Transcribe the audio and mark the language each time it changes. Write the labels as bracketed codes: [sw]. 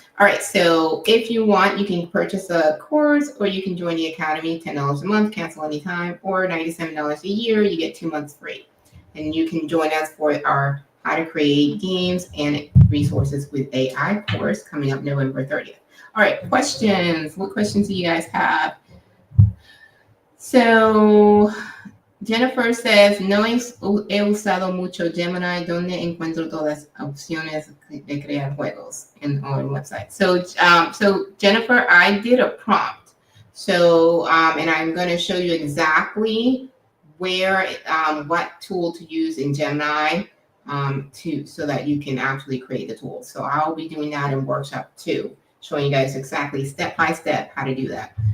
[en] All right, so if you want, you can purchase a course or you can join the Academy, $10 a month, cancel anytime, or $97 a year. You get 2 months free. And you can join us for our how to create games and resources with AI course coming up November 30th. All right, questions. What questions do you guys have? So Jennifer says, [es] no he usado mucho Gemini, donde encuentro todas opciones de crear juegos [en] on the website. So Jennifer, I did a prompt. So, and I'm going to show you exactly where, what tool to use in Gemini so that you can actually create the tool. So I'll be doing that in workshop 2, showing you guys exactly step by step how to do that.